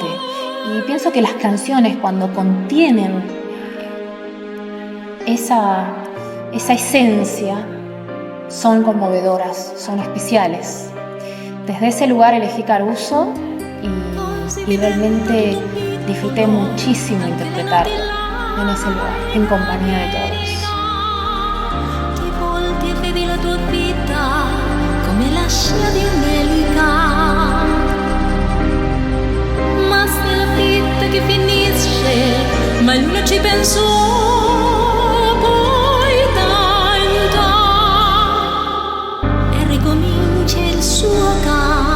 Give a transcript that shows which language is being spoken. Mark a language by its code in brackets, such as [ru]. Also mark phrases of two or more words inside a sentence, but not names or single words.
[es] Y pienso que las canciones, cuando contienen esa esencia, son conmovedoras, son especiales. Desde ese lugar elegí Caruso y realmente disfruté muchísimo interpretarlo en ese lugar, en compañía de todos. [it] Ti volti e vedi la tua vita come la scia di un'elica, ma se la vita che finisce, mai luna ci pensò poi tanto, e ricomincia il suo canto.